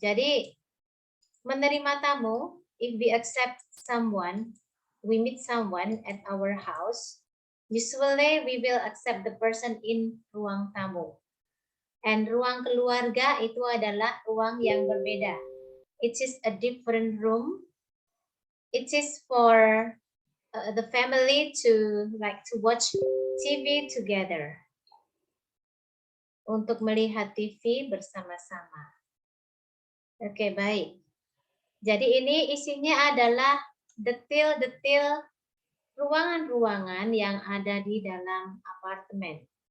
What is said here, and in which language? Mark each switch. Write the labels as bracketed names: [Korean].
[Indonesian] Jadi menerima tamu, [English] if we accept someone, we meet someone at our house, usually we will accept the person in ruang tamu. [Indonesian] And ruang keluarga itu adalah ruang yang berbeda. [English] It is a different room. It is for the family to watch TV together. [Indonesian] Untuk melihat TV bersama-sama. Oke, baik. Jadi ini isinya adalah detail-detail ruangan-ruangan yang ada di dalam apartemen.